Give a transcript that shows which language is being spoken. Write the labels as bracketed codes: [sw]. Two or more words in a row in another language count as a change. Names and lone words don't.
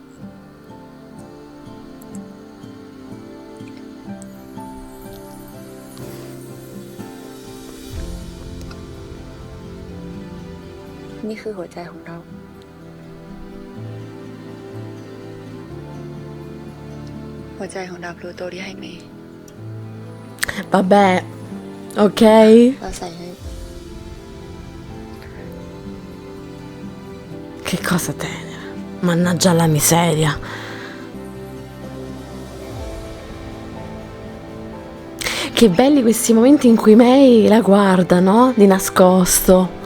[th] นี่คือหัวใจของเรา หัวใจของดาวพลูโตที่ให้เมย์ [it] Vabbè, ok? [th] เราใส่ให้ [it] Che cosa tenera. Mannaggia la miseria. Che belli questi momenti in cui May la guarda, no? Di nascosto.